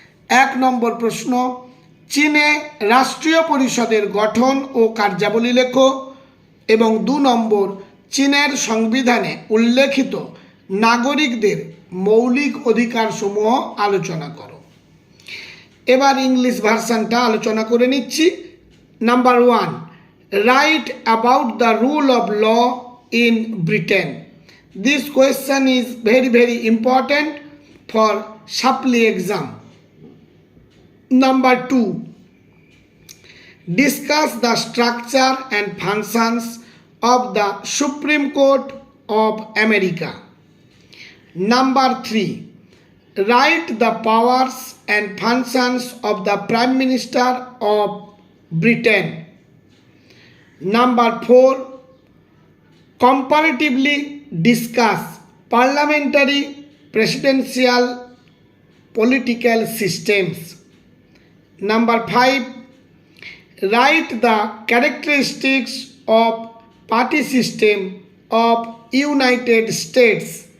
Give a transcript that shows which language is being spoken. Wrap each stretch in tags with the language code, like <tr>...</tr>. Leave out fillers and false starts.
<bn>1 নম্বর প্রশ্ন, চীনে রাষ্ট্রীয় পরিষদের গঠন ও কার্যাবলী লেখো এবং 2 নম্বর, চীনের সংবিধানে উল্লেখিত নাগরিকদের মৌলিক অধিকারসমূহ আলোচনা করো। এবার ইংলিশ ভার্সানটা আলোচনা করে নিচ্ছি।</bn> <en>Number 1, write about the rule of law in Britain. This question is very important for supply exam. Number 2, discuss the structure and functions of the Supreme Court of America. Number 3, write the powers and functions of the Prime Minister of Britain. Number 4, comparatively discuss parliamentary, presidential, political systems. Number 5, write the characteristics of party system of United States.</en>